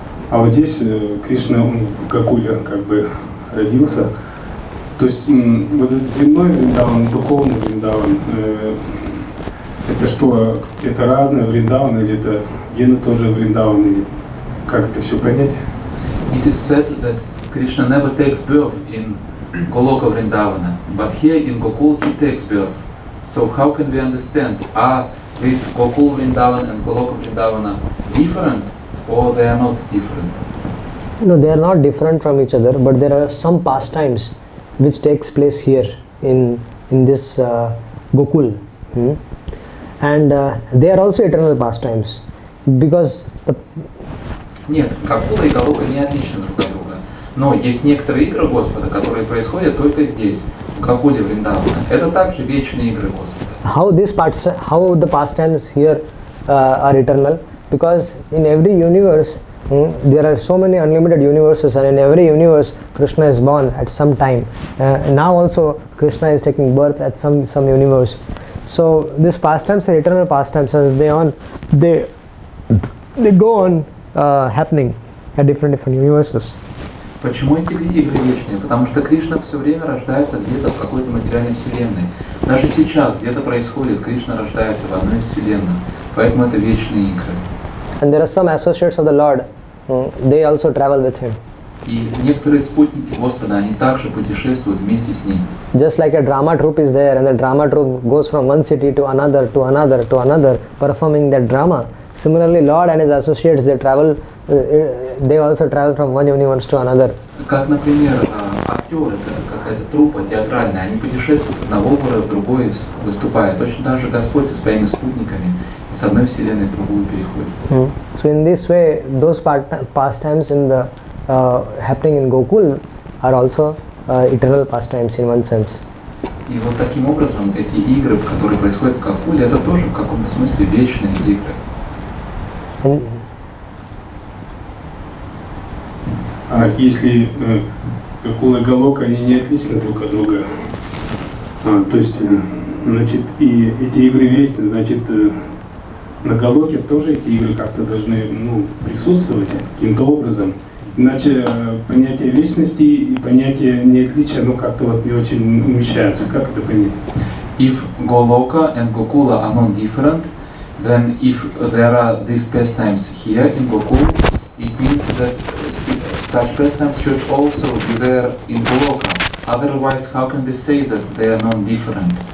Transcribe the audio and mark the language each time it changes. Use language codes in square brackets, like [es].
[ru] А вот здесь Кришна, он в Гокуле как бы родился. То есть вот этот земной Вриндаван, духовный Вриндаван, это что, это разное Вриндаван или это гены тоже Вриндаван, или как это все понять? [en] It is said that Krishna never takes birth in Goloka Vrindavana, but here in Gokul he takes birth. So how can we understand? Are this Gokul Vrindavan and Goloka Vrindavana different, or they are not different? No, they are not different from each other, but there are some pastimes which takes place here in this Gokul. And they are also eternal pastimes, because the [ru] Нет, Гокула и Голока не отличны друг от друга. Но есть некоторые игры Господа, которые происходят только здесь, в Гокуле Вриндавана. Это также вечные игры Господа. [en] how the pastimes here are eternal, because in every universe there are so many unlimited universes, and in every universe Krishna is born at some time. Now also Krishna is taking birth at some universe. So these pastimes are eternal pastimes, as they go on happening at different universes. [ru] Почему эти игры вечные? Потому что Кришна все время рождается где-то в какой-то материальной вселенной. Даже сейчас где-то происходит, Кришна рождается в одной из вселенных. Поэтому это вечные игры. [en] And there are some associates of the Lord, they also travel with him. [ru] И некоторые спутники Господа, они также путешествуют вместе с ним. [en] Just like a drama troupe is there, and the drama troupe goes from one city to another, to another, to another, performing that drama. Similarly, Lord and his associates, they also travel from one universe to another. [ru] Как, например, актеры, какая-то труппа театральная, они путешествуют с одного города в другой, выступая. Точно так же Господь со своими спутниками с одной вселенной в другую переходит. [en] So in this way, those pastimes in the happening in Gokul are also eternal pastimes in one sense. [ru] И вот таким образом эти игры, которые происходят в Гокуле, это тоже в каком-то смысле вечные игры. А если Гокула и Галока, они не отличны друг от друга, то есть, значит, и эти игры вечны, значит, на Галоке тоже эти игры как-то должны присутствовать каким-то образом. Иначе понятие вечности и понятие неотличия, как-то вот не очень умещается. Как это понять? [en] If Goloka and Gokula are not different, then if there are these pastimes here in Gokul, it means that such pastimes should also be there in Goloka. Otherwise, how can they say that they are not different?